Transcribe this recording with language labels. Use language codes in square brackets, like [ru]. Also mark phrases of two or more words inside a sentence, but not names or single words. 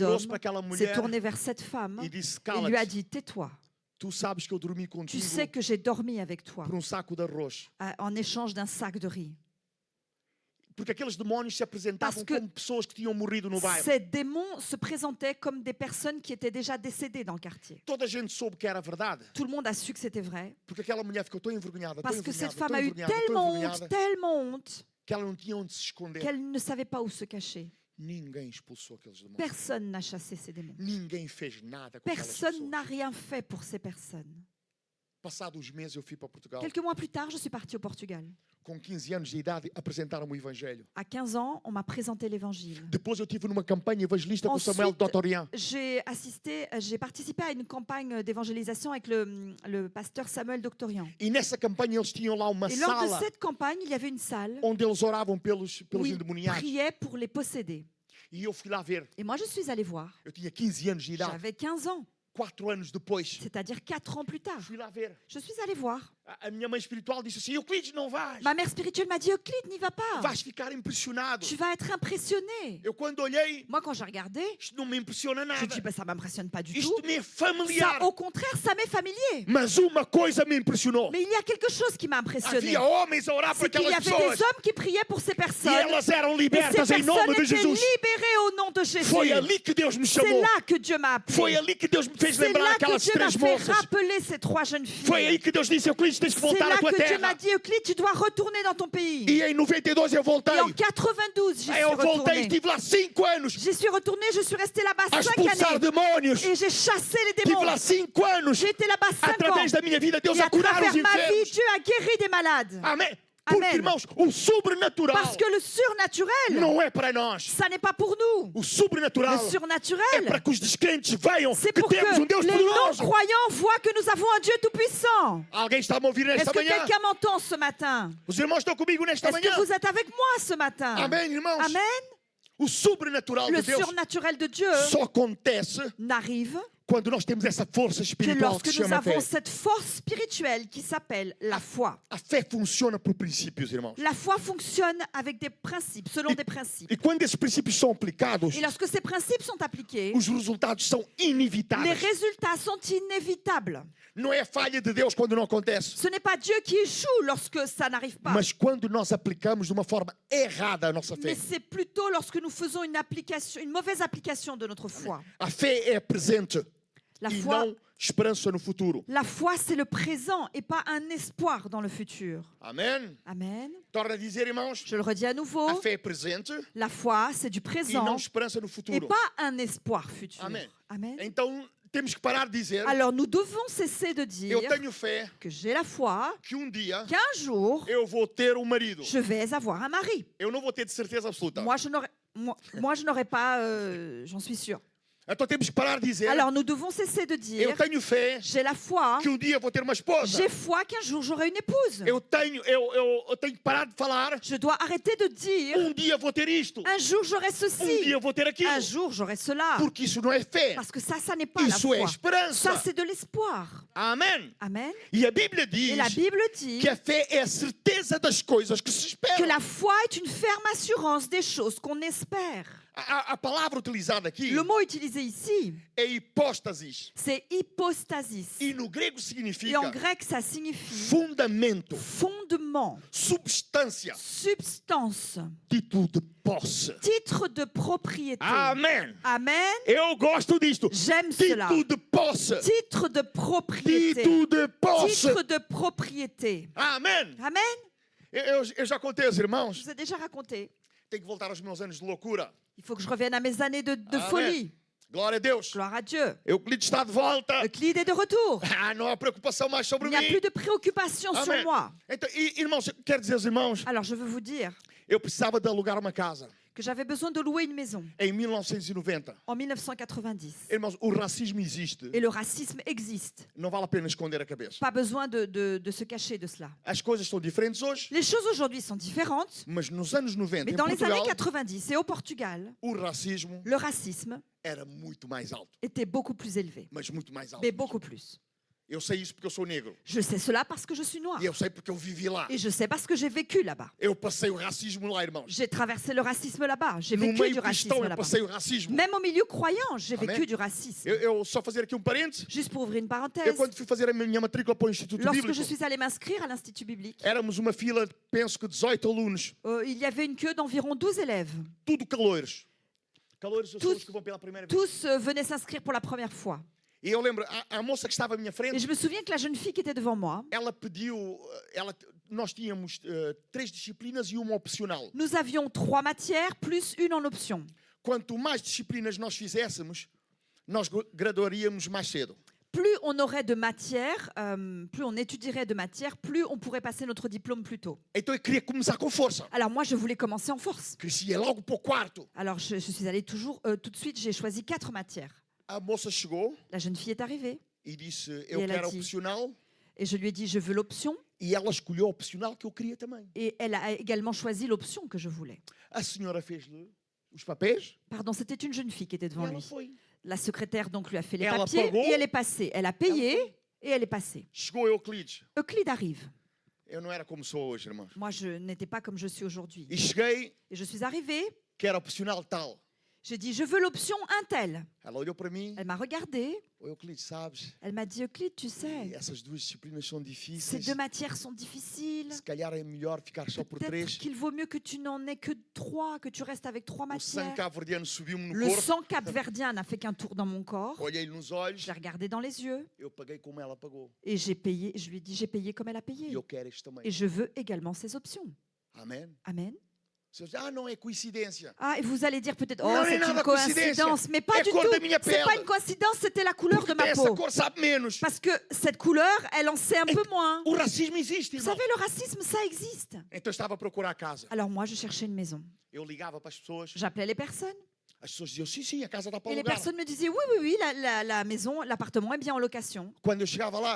[pt] virou-se [fr] d'homme, [pt] para aquela [fr] s'est [pt] mulher [fr] tournée vers cette femme [pt] e disse: [fr] et lui a [pt] cala-te, [fr] dit, tais-toi, [pt] tu sabes que eu dormi [fr] tu [pt] contigo [fr] sais que j'ai dormi avec toi [pt] por saco de arroz. [fr] en échange d'un sac de riz. [pt] Porque aqueles demónios se apresentavam [fr] Parce que [pt] como pessoas que tinham morrido no bairro. [fr] Ces démons se présentaient comme des personnes qui étaient déjà décédées dans le quartier. [pt] Toda a gente soube que era verdade. [fr] Tout le monde a su que c'était vrai, [pt] Porque aquela mulher ficou tão envergonhada, tão [fr] parce que [pt] envergonhada, [fr] cette femme [pt] tão a eu envergonhada, tão [fr] tellement [pt] envergonhada, [fr] honte, [pt] que ela não tinha onde se esconder. [fr] qu'elle ne savait pas où se cacher. [pt] Ninguém expulsou aqueles demónios. [fr] Personne n'a chassé ces démons. [pt] Ninguém fez nada com aquelas [fr] Personne [pt] pessoas. [fr] n'a rien fait pour ces personnes. [pt] Passados uns meses eu fui para Portugal. [fr] Quelques mois plus tard, je suis partie au Portugal. [pt] Com 15 anos de idade, apresentaram-me o Evangelho. [fr] À 15 ans, on m'a présenté l'évangile. [pt] Depois eu tive numa campanha evangelista com Samuel [fr] Ensuite, [pt] Totorian. [fr] J'ai participé à une campagne d'évangélisation avec le pasteur Samuel Doctorian. [pt] E nessa campanha eles tinham lá uma [fr] Et lors de [pt] sala [fr] cette campagne, il y avait une salle [pt] onde eles oravam pelos [fr] où ils [pt] endemoniados. [fr] priaient pour les posséder. [pt] E eu fui lá ver. [fr] Et moi, je suis allée voir. [pt] Eu tinha 15 anos de idade. [fr] J'avais 15 ans, [pt] 4 anos depois, [fr] c'est-à-dire 4 ans plus tard. [pt] fui lá ver. [fr] Je suis allée voir. [pt] A minha mãe espiritual disse assim: Euclides, não vais. [fr] Ma mère spirituelle m'a dit, Euclide, n'y va pas. [pt] Vais ficar impressionado. [fr] Tu vas être impressionné. [pt] Eu quando olhei, [fr] Moi, quand j'ai regardé, [pt] isto não me impressiona [fr] je [pt] nada. [fr] dis, bah, ça m'impressionne pas du tout. [pt] Isto me é [fr] Ça, [pt] familiar. [fr] au contraire, ça m'est familier. [pt] Mas uma coisa me impressionou. [fr] Mais il y a quelque chose qui m'a impressionné. [pt] Havia homens a orar por [fr] C'est qu'il y [pt] aquelas [fr] avait des [pt] pessoas. [fr] hommes qui priaient pour ces [pt] E [fr] personnes. [pt] elas eram [fr] Et ces [pt] libertas em nome [fr] personnes [pt] de [fr] étaient [pt] Jesus. [fr] libérées au nom de Jésus. [pt] Foi ali que Deus me [fr] C'est [pt] chamou. [fr] là que Dieu m'a [pt] Foi [fr] appelé. [pt] ali que Deus me fez [fr] C'est [pt] lembrar [fr] là que [pt] aquelas [fr] Dieu m'a [pt] três [fr] fait [pt] moças. [fr] rappeler ces 3 jeunes [pt] Foi aí [fr] filles. [pt] que Deus disse: Euclides, tens que [fr] C'est [pt] voltar à [fr] là [pt] tua [fr] que Dieu [pt] terra. [fr] m'a dit, Euclide, tu dois retourner dans ton pays. [pt] E em 92 eu voltei. [fr] Et en 92, j'y suis [pt] Eu voltei e [fr] retournée. [pt] estive lá 5 anos [fr] J'y suis retournée, je suis restée là-bas [pt] a [fr] 5 [pt] expulsar [fr] années. [pt] demónios. [fr] Et j'ai chassé les [pt] Estive [fr] démons. [pt] lá 5 anos. [fr] J'ai été là-bas 5 ans. [pt] Através da minha vida, Deus [fr] Et [pt] a [fr] à [pt] curar [fr] travers [pt] os [fr] ma vie, [pt] enfermos. [fr] Dieu a guéri des malades. [pt] Amém. Porque, [fr] Amen. [pt] irmãos, o sobrenatural [fr] Parce que le surnaturel, [pt] não é para nós. [fr] ça n'est pas pour nous. [pt] O sobrenatural [fr] Le [pt] é [fr] surnaturel, [pt] para que os descrentes vejam [fr] c'est [pt] que [fr] pour [pt] temos [fr] que [pt] Deus [fr] les [pt] poderoso. [fr] non-croyants voient que nous avons un Dieu tout-puissant. [pt] Alguém está a me ouvir [fr] Est-ce [pt] nesta [fr] que [pt] manhã? [fr] quelqu'un m'entend ce matin? [pt] Os irmãos estão comigo nesta [fr] Est-ce [pt] manhã? [fr] que vous êtes avec moi ce matin? [pt] Amém, irmãos? [fr] Amen. [pt] O sobrenatural [fr] Le [pt] de Deus [fr] surnaturel de Dieu [pt] só acontece [fr] n'arrive [pt] quando nós temos essa força [fr] que [pt] espiritual [fr] lorsque [pt] que se [fr] nous [pt] chama fé. [fr] avons cette force spirituelle qui s'appelle la foi. [pt] A fé funciona por princípios, irmãos. [fr] La foi fonctionne avec des principes, selon des principes. [pt] E quando esses princípios são aplicados, [fr] Et lorsque ces principes sont appliqués, [pt] os resultados são [fr] les [pt] inevitáveis. [fr] résultats sont inévitables. [pt] Não é falha de Deus quando não acontece, [fr] Ce n'est pas Dieu qui échoue lorsque ça n'arrive pas, [pt] mas quando nós aplicamos de uma forma errada a nossa [fr] mais [pt] fé. [fr] c'est plutôt lorsque nous faisons une mauvaise application de notre foi. [pt] A fé é presente [fr] La [pt] e [fr] foi, [pt] não esperança no futuro. [fr] la foi, c'est le présent et pas un espoir dans le futur. [pt] Amém? [fr] Amen. [pt] Torna a dizer, irmãos, [fr] Je le redis à nouveau, [pt] a fé é presente [fr] la foi, c'est du [pt] e não [fr] présent [pt] esperança no [fr] et [pt] futuro. [fr] pas un espoir futur. [pt] Amen. [fr] Amen. [pt] Então, temos que parar de dizer, [fr] Alors nous devons cesser de dire [pt] eu tenho fé [fr] que j'ai la foi [pt] que dia [fr] qu'un jour, [pt] eu vou ter um marido. [fr] je vais avoir un mari. [pt] Eu não vou ter de certeza absoluta. [fr] Moi, je n'aurais pas, j'en suis sûre. [pt] Então temos que parar de dizer, [fr] Alors nous devons cesser de [pt] eu [fr] dire, [pt] tenho fé [fr] j'ai la foi, [pt] que dia vou ter uma esposa. [fr] j'ai foi qu'un jour j'aurai une épouse. [pt] Eu tenho que parar de falar, [fr] Je dois arrêter de dire, [pt] dia vou ter isto. [fr] un jour j'aurai ceci, [pt] Dia vou ter aquilo. [fr] un jour j'aurai cela. [pt] Porque isso não é fé. [fr] Parce que ça n'est pas la [pt] Isso é [fr] foi. [pt] esperança. [fr] Ça, c'est de l'espoir. [pt] Amém. [fr] Amen. [pt] E a Bíblia [fr] Et [pt] diz [fr] la Bible dit [pt] que a fé é a certeza das coisas que se [fr] que [pt] esperam. [fr] la foi est une ferme assurance des choses qu'on espère. [pt] A palavra utilizada aqui [fr] Le mot utilisé ici, [pt] é hipóstasis. [fr] c'est hypostasis. [pt] E no grego [fr] Et en [pt] significa [fr] grec, ça signifie [pt] fundamento, [fr] fondement, [pt] substância, [fr] substance, [pt] título de posse. [fr] titre de propriété. [pt] Amém. [fr] Amen. [pt] Eu gosto disto. [fr] J'aime cela. [pt] Título de posse. [fr] Titre de propriété. [pt] Título de posse. [fr] Titre de propriété. [pt] Amém. [fr] Amen. [pt] Eu já contei aos [fr] Je [pt] irmãos. [fr] vous ai déjà raconté. [pt] Tenho que voltar aos meus anos de loucura. [fr] Il faut que je revienne à mes années de [pt] Amen. [fr] folie. [pt] Glória a Deus. [fr] Gloire à Dieu. [pt] Euclides está de volta. [fr] Euclide est de retour. [pt] Não há preocupação mais sobre [fr] Il n'y a [pt] mim. [fr] plus de préoccupation sur [pt] Amém. [fr] moi. [pt] Então, irmãos, quero dizer aos irmãos, [fr] Alors je veux vous dire [pt] eu precisava de alugar uma casa. [fr] que j'avais besoin de louer une maison [pt] em 1990. [fr] en 1990. [pt] Irmãos, o racismo existe. [fr] Et le racisme existe. [pt] Não vale a pena esconder a cabeça. [fr] Pas besoin de se cacher de cela. [pt] As coisas são diferentes hoje, [fr] Les choses aujourd'hui sont différentes, [pt] mas nos anos 90, [fr] mais [pt] em [fr] dans les années [pt] Portugal, [fr] 90 et au Portugal, [pt] o racismo [fr] le racisme [pt] era muito mais alto. [fr] était beaucoup plus élevé. [pt] Mas muito mais alto. [fr] Mais beaucoup plus. [pt] Eu sei isso porque eu sou negro. [fr] Je sais cela parce que je suis noire. [pt] E eu sei porque eu vivi lá. [fr] Et je sais parce que j'ai vécu là-bas. [pt] Eu passei o racismo lá, irmãos. [fr] J'ai traversé le racisme là-bas. J'ai [pt] No [fr] vécu [pt] meio [fr] du racisme [pt] cristão, eu [fr] là-bas. [pt] passei o racismo. [fr] Même au milieu croyant, j'ai [pt] Amen. [fr] vécu du racisme. [pt] Eu só fazer aqui um parênteses. [fr] Juste pour ouvrir une [pt] Eu, [fr] parenthèse, [pt] quando fui fazer a minha matrícula para o Instituto [fr] lorsque [pt] Bíblico, [fr] je suis allée m'inscrire à l'Institut biblique, [pt] éramos uma fila de, penso que 18 alunos, [fr] il y avait une queue d'environ 12 élèves. [pt] tudo caloiros. Caloiros são [fr] Tous- [pt] os que vão pela primeira vez. [fr] Tous venaient s'inscrire pour la première fois. [pt] E eu lembro, a moça que estava à minha [fr] Et [pt] frente, [fr] je me souviens que la jeune fille qui était devant moi, [pt] ela pediu, nós tínhamos 3 disciplinas e uma opcional. [fr] nous avions 3 matières plus une en option. [pt] Quanto mais disciplinas nós fizéssemos, nós graduaríamos mais cedo. [fr] Plus on aurait de matières, plus on étudierait de matières, plus on pourrait passer notre diplôme plus tôt. [pt] Então eu queria começar com força. [fr] Alors moi, je voulais commencer en force. [pt] Crescia logo para o quarto. [fr] Alors je suis allée tout de suite, j'ai choisi 4 matières. [pt] A moça chegou [fr] La jeune fille est arrivée [pt] e disse, eu ela quero a disse- opcional. [fr] et je lui ai dit, je veux l'option. [pt] E ela escolheu a opcional que eu queria também. [fr] Et elle a également choisi l'option que je voulais. [pt] A senhora fez-lhe os papéis [fr] Pardon, c'était une jeune fille qui était [pt] e [fr] devant [pt] ela [fr] lui. [pt] foi. [fr] La secrétaire donc lui a fait les Elle a papiers [pt] pagou. [fr] et elle est passée. Elle a payé et elle est passée. [pt] Chegou Euclides. [fr] Euclide arrive. [pt] Eu não era como sou hoje, irmãos. [fr] Moi, je n'étais pas comme je suis aujourd'hui. [pt] E cheguei, [fr] Et je suis arrivée. [pt] quero a opcional tal. [fr] J'ai dit, je veux l'option Intel. [pt] Ela olhou para mim. [fr] Elle m'a regardée. [pt] Ô Euclides, sabes, [fr] Elle m'a dit, Euclide, tu sais, [pt] essas duas disciplinas são [fr] ces [pt] difíceis. [fr] 2 matières sont difficiles. [pt] Se calhar é melhor ficar só por [fr] Peut-être [pt] 3. [fr] qu'il vaut mieux que tu n'en aies que 3, que tu restes avec 3 [pt] O sangue [fr] matières. [pt] cabo-verdiano subiu-me no [fr] Le [pt] corpo. [fr] sang capverdien n'a fait qu'un tour dans mon corps. [pt] Olhei-lhe nos olhos. [fr] Je l'ai regardé dans les yeux [pt] Eu paguei como ela pagou. [fr] et j'ai payé. Je lui ai dit, j'ai payé comme elle a [pt] E [fr] payé. [pt] eu quero isto também. [fr] Et je veux également ces options. [pt] Amém? [fr] Amen. [pt] Você diz, não é coincidência. [fr] Ah, et vous allez dire peut-être, Non, oh, mais c'est non, une la coïncidence. coïncidence. Mais pas [pt] É [fr] du [pt] a cor [fr] tout. [pt] da minha [fr] C'est pas [pt] pele. [fr] une coïncidence, c'était la couleur de [pt] Porque [fr] ma [pt] essa [fr] peau. [pt] cor sabe menos. [fr] Parce que cette couleur, elle en sait un peu moins. [pt] O racismo existe, [fr] Vous [pt] irmão. [fr] savez, le racisme, ça existe. [pt] Então eu estava a procurar a casa. [fr] Alors moi, je cherchais une maison. [pt] Eu ligava para as pessoas. [fr] J'appelais les personnes. [pt] As pessoas diziam, sim, a casa dá para [fr] Et les [pt] alugar. [fr] personnes me disaient, oui, la maison, l'appartement est bien en location. [pt] Quando eu chegava lá,